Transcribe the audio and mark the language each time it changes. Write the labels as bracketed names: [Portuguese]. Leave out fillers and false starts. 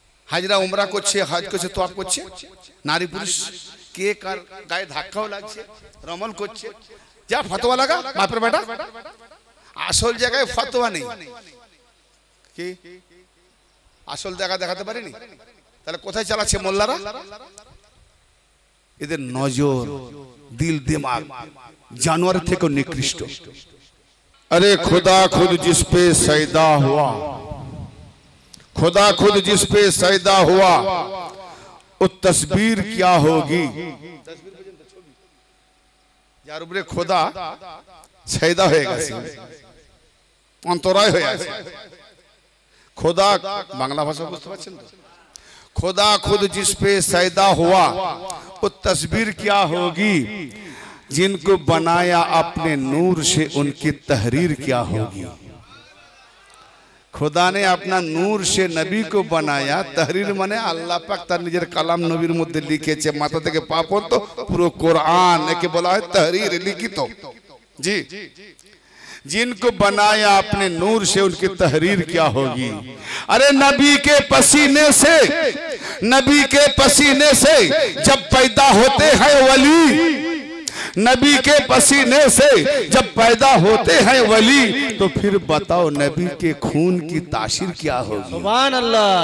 [Bangla] হাজরা উমরা করছে, হজ করছে, তোয়াফ করছে, নারী পুরুষ কে কার গায়ে ধাক্কাও লাগছে, রমল করছে, যা ফতোয়া লাগা বাপের বেটা। আসল জায়গায় ফতোয়া নেই, কি আসল জায়গা দেখাতে পারেনি? তাহলে কোথায় চালাচ্ছে মোল্লারা? এদের নজর, দিল দিমাগ জানোয়ার থেকে নিকৃষ্ট। [Hindi] अरे खुदा खुद जिस पे सैदा हुआ, खुदा खुद जिस पे सैदा हुआ, वो तस्वीर क्या होगी? [Bangla] যার উপরে খোদা সৈদা হয়ে গেছে, অন্তরায় হয়ে গেছে। খোদা বাংলা ভাষা বুঝতে পারছেন তো? [Hindi] खुदा खुद जिस पे सैदा हुआ वो तस्वीर क्या होगी, जिनको बनाया अपने नूर से उनकी तहरीर क्या होगी। खुदा ने अपना नूर से नबी को बनाया, तहरीर माने [Bangla] আল্লাহ পাক তার নিজের কালাম নবীর মধ্যে লিখেছে, মাথা থেকে পা পর্যন্ত পুরো কোরআন, একে বলা হয় तहरीर, [Hindi] लिखित। जी, जिनको बनाया अपने नूर से उनकी तहरीर क्या होगी। अरे नबी के पसीने से, नबी के पसीने से जब पैदा होते हैं वली, नबी के पसीने से जब पैदा होते हैं वली, तो फिर बताओ नबी के खून की तासीर क्या होगी। सुभान अल्लाह।